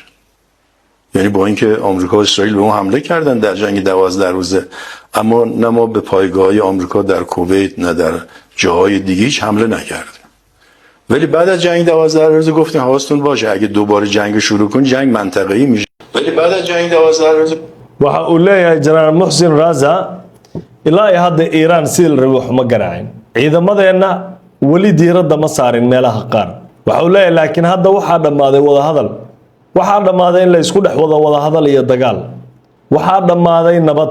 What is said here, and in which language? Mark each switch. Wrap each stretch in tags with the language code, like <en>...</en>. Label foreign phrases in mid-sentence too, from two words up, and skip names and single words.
<fa>یعنی با اینکه آمریکا و اسرائیل به ما حمله کردن در جنگ 12 روزه اما نه ما به پایگاه‌های آمریکا در کویت نه در جاهای دیگه هیچ حمله نکردیم. ولی بعد از جنگ 12 روزه گفتیم حواستون باشه اگه دوباره جنگ شروع کن جنگ منطقه‌ای میشه. ولی بعد از جنگ 12 روزه</fa> <so>waxa uu leeyahay General Mohsin Raza ilaa hadda Iran sil ruux ma garaacin. Ciidamadeena wali diiradda ma saarin meelaha qaar. Waxa uu leeyahay laakiin hadda waxa dhamaaday wada hadal. Waxa dhamaaday in la isku dhex wada hadal iyo dagaal. Waxa dhamaaday nabad.</so>